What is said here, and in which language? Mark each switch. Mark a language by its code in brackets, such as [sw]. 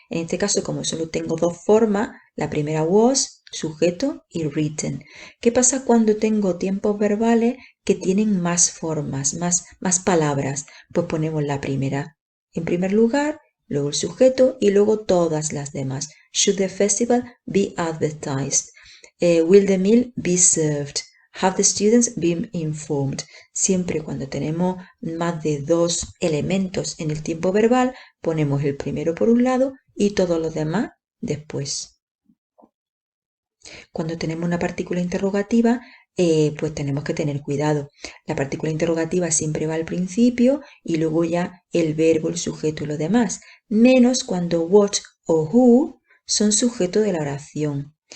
[es] En este caso, como solo tengo dos formas, la primera was, sujeto, y written. ¿Qué pasa cuando tengo tiempos verbales que tienen más formas, más palabras? Pues ponemos la primera en primer lugar, luego el sujeto y luego todas las demás. [en] Should the festival be advertised? Will the meal be served? Have the students been informed? [es] Siempre cuando tenemos más de dos elementos en el tiempo verbal, ponemos el primero por un lado y todos los demás después. Cuando tenemos una partícula interrogativa, pues tenemos que tener cuidado. La partícula interrogativa siempre va al principio y luego ya el verbo, el sujeto y lo demás, menos cuando what o who son sujeto de la oración.